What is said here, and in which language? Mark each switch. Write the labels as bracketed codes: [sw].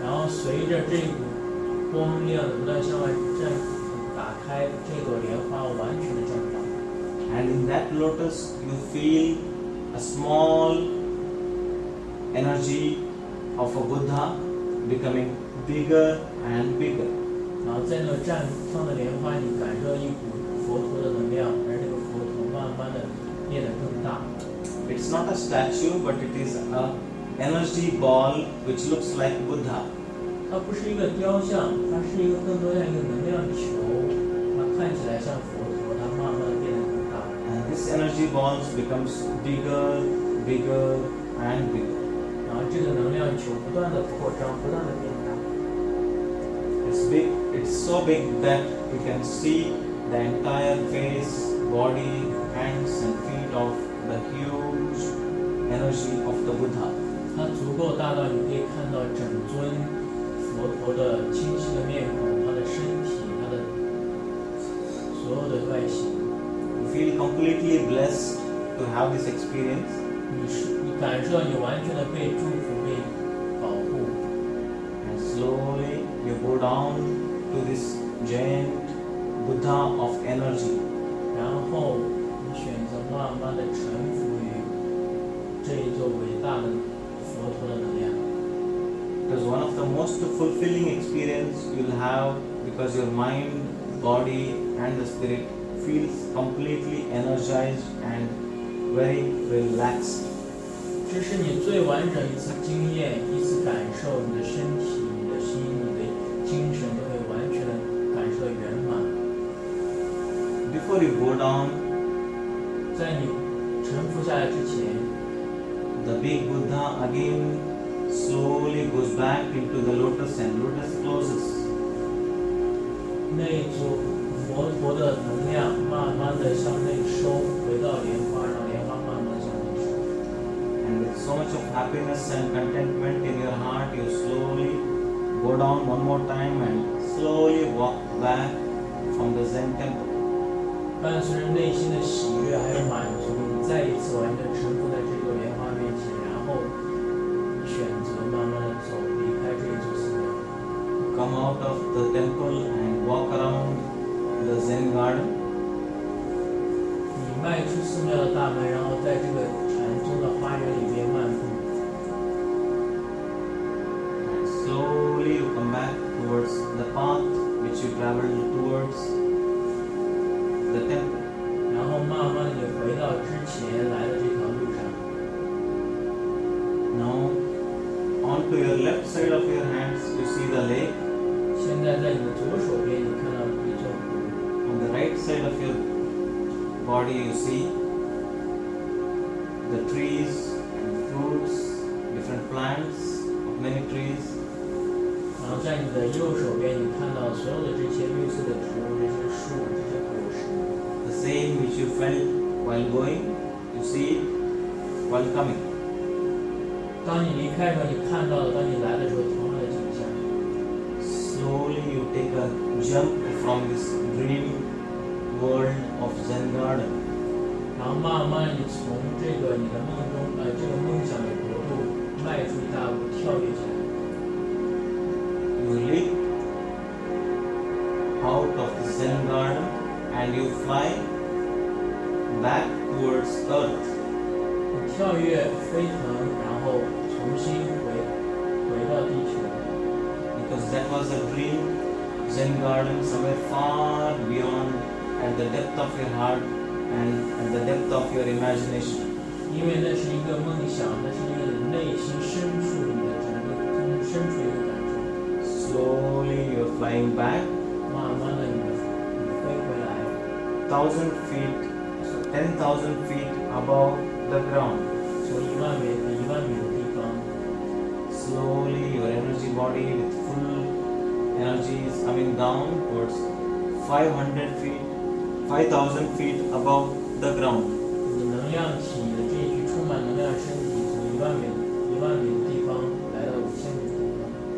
[zh] 然后随着这股光亮的不断向外打开，这朵莲花完全的绽放。 [en] And in that lotus you feel a small energy of a Buddha becoming bigger and bigger. [zh] 然后在那绽放的莲花，你感受到一股佛陀的能量，而这个佛陀慢慢的变得更大。 [en] It's not a statue, but it is a energy ball which looks like Buddha. [zh] 它不是一个雕像，它是一个更多像一个能量球，它看起来像佛陀，它慢慢的变得更大。 [en] And this energy ball becomes bigger, bigger and bigger. [zh] 然后这个能量球不断的扩张，不断的变大。 [en] It's big, it's so big that you can see the entire face, body, hands and feet of the huge energy of the Buddha. [zh] 它足够大到你可以看到整尊佛陀的清晰的面孔，他的身体，他的所有的外形。 [en] You feel completely blessed to have this experience. [zh] 你感受到你完全的被祝福、被保护。 [en] And slowly you go down to this giant Buddha of energy. [zh] 然后你选择慢慢的臣服于这一座伟大的佛陀的能量。 [en] It is one of the most fulfilling experience you'll have because your mind, body and the spirit feels completely energized and very relaxed. [zh] 这是你最完整一次经验，一次感受，你的身体、你的心、你的精神都会完全的感受到圆满。 [en] Before you go down, [zh] 在你臣服下来之前， [en] the big Buddha again slowly goes back into the lotus and lotus closes. [zh] 那一组佛陀的能量慢慢的向内收，回到莲花，让莲花慢慢地向内收。 [en] And with so much of happiness and contentment in your heart, you slowly go down one more time and slowly walk back from the Zen temple. [zh] 伴随着内心的喜悦还有满足，你再一次完全臣服在这座莲花面前，然后你选择慢慢的走，离开这一座寺庙。 [en] Come out of the temple and walk around the Zen garden. [zh] 你迈出寺庙的大门，然后在这个禅宗的花园里边漫步。 [en] And slowly you come back towards the path which you traveled towards the temple. [zh] 然后慢慢的你回到之前来的这条路上。 [en] Now, onto your left side of your hands, you see the lake. [zh] 现在在你的左手边，你看到一座湖。 [en] On the right side of your body, you see the trees and fruits, different plants of many trees. [zh] 然后在你的右手边，你看到所有的这些绿色的植物、这些树、这些果实。 [en] The same which you felt while going, you see it while coming. [zh] 当你离开的时候，你看到的；当你来的时候，同样的景象。 [en] Slowly you take a jump from this dream world of Zen garden. [zh] 然后慢慢地你从这个你的梦中，这个梦想的国度迈出一大步，跳跃起来。 [en] You leap out of the Zen garden and you fly back towards earth. [zh] 你跳跃飞腾，然后重新回到地球。 [en] Because that was a dream Zen garden somewhere far beyond, at the depth of your heart and at the depth of your imagination. [zh] 因为那是一个梦想，那是一个内心深处里的整个深处一个感受。 [en] Slowly you're flying back. [zh] 慢慢的你飞回来。 [en] 1000 feet, 10,000 feet above the ground. [zh] 从1万米的地方。 [en] Slowly your energy body with full energy is coming down towards 500 feet, 5,000 feet above the ground. [zh] 你的能量体，你的这一具充满能量的身体，从1万米的地方来到5000米的地方。